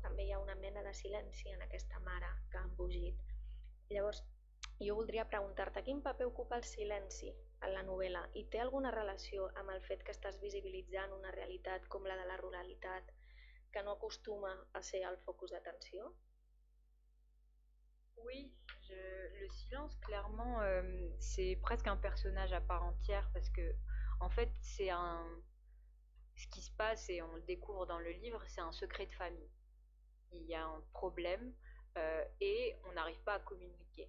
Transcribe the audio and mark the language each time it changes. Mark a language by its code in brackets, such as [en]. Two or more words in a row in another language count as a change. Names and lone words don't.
[ca] També hi ha una mena de silenci en aquesta mare que ha embogit. Llavors, jo voldria preguntar-te quin paper ocupa el silenci en la novel·la i té alguna relació amb el fet que estàs visibilitzant una realitat com la de la ruralitat que no acostuma a ser el focus d'atenció? [fr] Oui, le silence, clairement, c'est presque un personnage à part entière parce que, en fait, ce qui se passe et on le découvre dans le livre, c'est un secret de famille. Il y a un problème et on n'arrive pas à communiquer.